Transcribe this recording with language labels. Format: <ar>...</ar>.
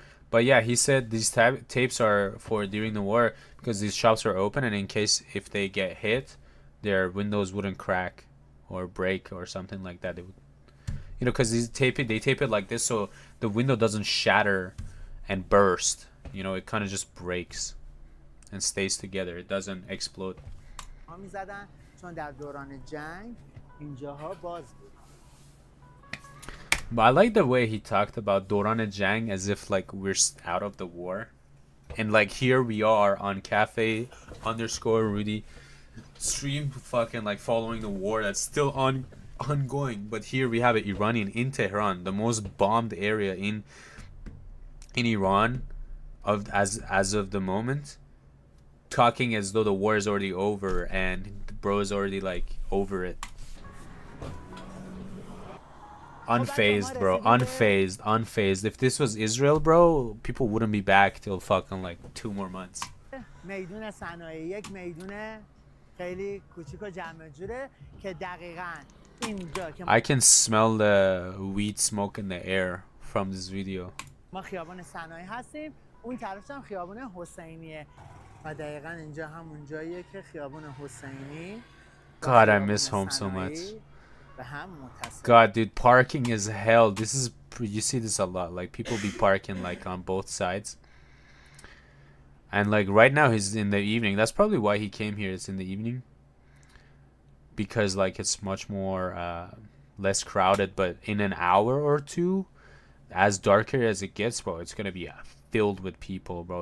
<en>But yeah, he said these tapes are for during the war because these shops are open, and in case if they get hit, their windows wouldn't crack or break or something like that. They would, you know, because they tape it like this so the window doesn't shatter and burst. You know, it kind of just breaks and stays together. It doesn't explode.</en> <fa>میزدن چون در دوران جنگ اینجاها باز بود.</fa> <en>But I like the way he talked about Doran Jang as if like we're out of the war, and like here we are on cafe_Rudy stream, fucking like following the war that's still ongoing. But here we have an Iranian in Tehran, the most bombed area in Iran as of the moment, talking as though the war is already over and the bro is already like over it. Unfazed, bro. Unfazed. If this was Israel, bro, people wouldn't be back till fucking like 2 more months.</en> <fa>میدون صنایع یک میدون خیلی کوچیک و جمع جوره که دقیقاً اینجا که</fa> <en>I can smell the weed smoke in the air from this video.</en> <fa>ما خیابان صنایع هستیم، اون طرف هم خیابان حسینیه و دقیقاً اینجا همون جاییه که خیابان حسینی</fa> <en>God, I miss home so much.</en> <fa>به هم متصل.</fa> <en>God, dude, parking is hell. This is you see this a lot. Like people be parking like on both sides. And like right now he's in the evening. That's probably why he came here. It's in the evening. Because like it's much more less crowded, but in an hour or two, as darker as it gets, bro, it's going to be filled with people, bro.</en>